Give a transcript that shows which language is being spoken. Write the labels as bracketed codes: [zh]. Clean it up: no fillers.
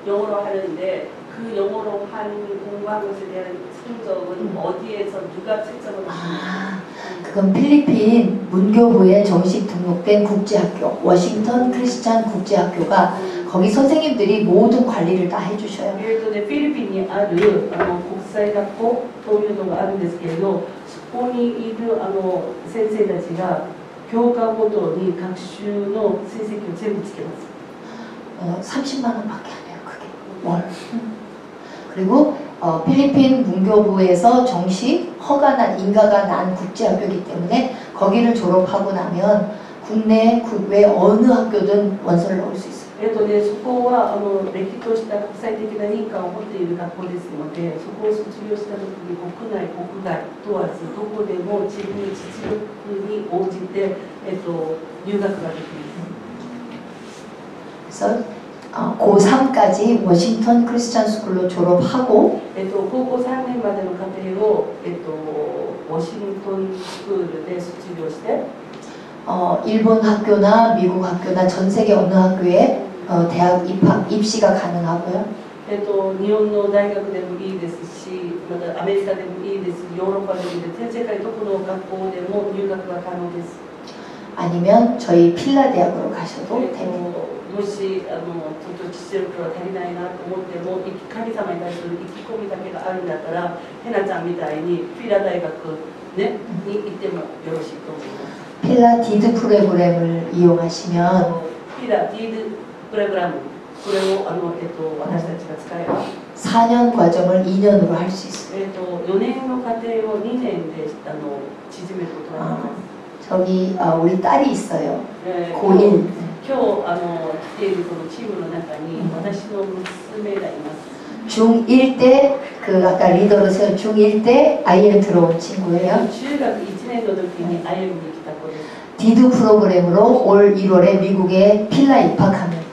[ko] 영어로 하는데 그 영어로 한 공부한 것에 대한 성적은 어디에서 누가 채점을 하시나요? 그건 필리핀 문교부에 정식 등록된 국제학교 워싱턴 크리스찬 국제학교가 거기 선생님들이 모든 관리를 다 해주셔요. [ja] フィリピンにある国際学校というのがあるんですけれど、そこにいる先生たちが教科ごとに学習の成績を全部つけます。 [ko] 30만 원밖에 안 해요, 그게 월. 그리고 필리핀 문교부에서 정식 허가난 인가가 난 국제학교이기 때문에 거기를 졸업하고 나면 국내 국외 어느 학교든 원서를 넣을 수 있어요. [ja] そこはれっきとした国際的な認可を持っている学校ですので、そこを卒業したときに国内国外問わずどこでも自分の実力に応じて留学ができます。 [ko] 그래서 고3까지 워싱턴 크리스찬 스쿨로 졸업하고 [ja] 高校3年までの課程を워싱턴スクールで卒業して [ko] 일본 학교나 미국 학교나 전 세계 어느 학교에 대학 입시가 가능하고요. [ja] 日本の大学でもいいですし、またアメリカでもいいです、ヨーロッパでもいいです、全世界どこの学校でも入学が可能です。 [ko] 아니면 저희 필라 대학으로 가셔도 됩니다. [ja] もしちょっと実力が足りないなと思っても、神様に対する意気込みだけがあるんだったら、ヘナちゃんみたいにフィラ大学、ね、に行ってもよろしいと思います。 [ko] 필라 디드 프로그램을 이용하시면 [ja] フィラディードプログラム、これを私たちが使えば [ko] 4년 과정을 2년으로 할 수 있어요. [ja] 4年の課程を2年で縮めることができます。 [ko] 저기 우리 딸이 있어요. [ja] 今 [ko] 고1. [ja] 日来ているこのチームの中に私の娘がいます。 [ko] 중1 때 그 아까 리더로 세운 중1 때 IM 들어온 친구예요. [ja] 中学1年の時に歩みに来た子です。 [ko] 디드 프로그램으로 올 1월에 미국에 필라 입학합니다.